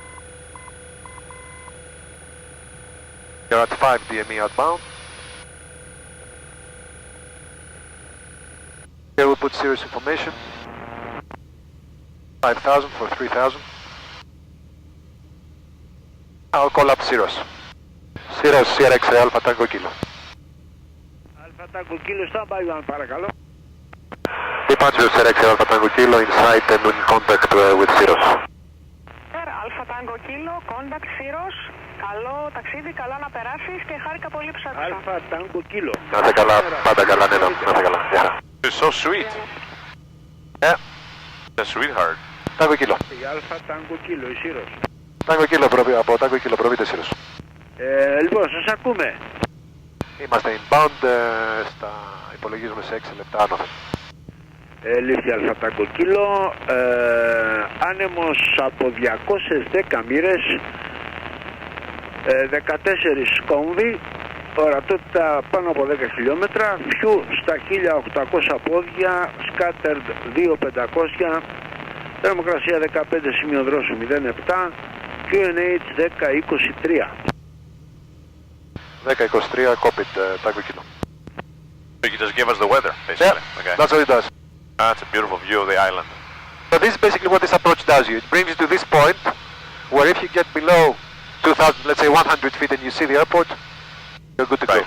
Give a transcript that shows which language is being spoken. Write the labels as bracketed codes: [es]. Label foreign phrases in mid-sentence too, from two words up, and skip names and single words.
[en] You're at 5 DME outbound. Here we'll put Syros information. 5,000 for 3,000. I'll call up Syros. Syros, CRX Alpha Tango Kilo. Alpha Tango Kilo, stand by one, παρακαλώ. Departure CRX Alpha Tango Kilo inside and in contact with Syros. Alpha Tango Kilo, contact Syros. [el] Καλό ταξίδι, καλά να περάσεις και χάρηκα πολύ που σ' άκουσα. [en] Alpha Tango Kilo. [el] Να είστε καλά, πάντα καλά, ναι, να είστε καλά. Γεια. [en] It's so sweet. Yeah. A sweetheart. Tango Kilo. [el] Η Alpha Tango Kilo, η Syros. Tango Kilo, από Tango Kilo προβείτε Syros. Λοιπόν, σας ακούμε. Είμαστε inbound, υπολογίζουμε σε 6 λεπτά άνωθεν. Λήφθη Alpha Tango Kilo, άνεμος από 210 μοίρες, 14 κόμβοι, ορατότητα πάνω από 10 χιλιόμετρα, φιού στα 1800 πόδια, scattered 2500, θερμοκρασία 15 σημείο δρόσου 07, QNH 1023. [en] 10-23, copied, Tango Kilo. So you just give us the weather, basically. Yeah, okay. that's what it does. That's a beautiful view of the island. So this is basically what this approach does you. It brings you to this point, where if you get below 2,000, let's say 100 feet and you see the airport, you're good to go.